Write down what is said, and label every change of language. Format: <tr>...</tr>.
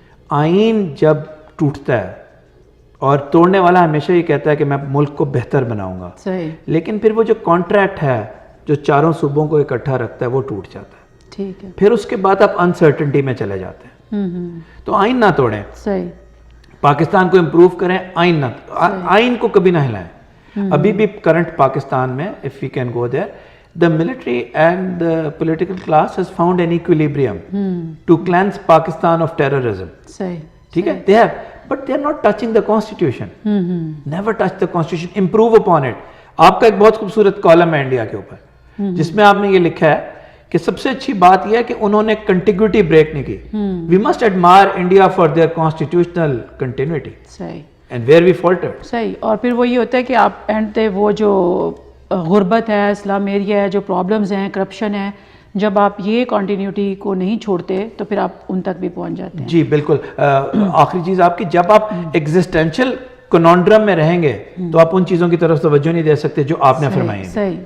<ur>آئین جب ٹوٹتا ہے, اور توڑنے والا ہمیشہ یہ کہتا ہے کہ میں ملک کو بہتر بناؤں گا, لیکن پھر وہ جو کانٹریکٹ ہے جو چاروں صوبوں کو اکٹھا رکھتا ہے وہ ٹوٹ جاتا ہے. ٹھیک ہے. پھر اس کے بعد آپ انسرٹنٹی میں چلے جاتے ہیں. تو آئین نہ توڑیں, پاکستان کو امپروو کریں, آئین کو کبھی نہ ہلائیں. ابھی بھی کرنٹ پاکستان میں</ur> <en>if we can go there, the military and the political class has found an equilibrium to cleanse Pakistan of terrorism.</en> <ur>ٹھیک ہے,</ur> <en>they have, but they are not touching the constitution. Never touch the constitution, improve upon it.</en> <ur>آپ کا ایک بہت خوبصورت column ہے India کے اوپر, جس میں آپ نے یہ لکھا ہے کہ سب سے اچھی بات یہ ہے کہ انہوں نے کنٹیگوٹی بریک نہیں کی.</ur> <en>We must admire India for their constitutional continuity. And where we faltered.</en> <ur>صحیح. اور پھر وہ یہ ہوتا ہے کہ آپ اینڈ پہ وہ جو غربت ہے, اسلام ایریا ہے, جو پرابلمز ہیں, کرپشن ہے, جب آپ یہ کنٹینیوٹی کو نہیں چھوڑتے تو پھر آپ ان تک بھی پہنچ جاتے ہیں. جی بالکل. آخری چیز آپ کی, جب آپ ایگزسٹینشل کنونڈرم میں رہیں گے تو آپ ان چیزوں کی طرف توجہ نہیں دے سکتے جو آپ نے فرمائی ہیں.</ur>